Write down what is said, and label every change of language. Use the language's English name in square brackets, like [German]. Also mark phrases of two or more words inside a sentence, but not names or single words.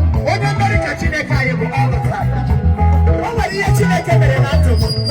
[Igbo] Onye mmeri ka Chineke anyị bụ [English] all the time. [Igbo] O nwere ihe Chineke mere na ndụ m.